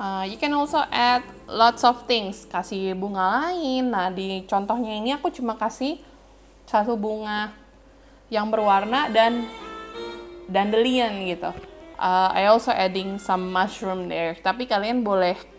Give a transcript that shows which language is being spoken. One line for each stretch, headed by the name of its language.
English: You can also add lots of things,
Indonesian: kasih bunga lain. Nah, di contohnya ini aku cuma kasih satu bunga yang berwarna dan dandelion gitu.
English: I also adding some mushroom there.
Indonesian: Tapi kalian boleh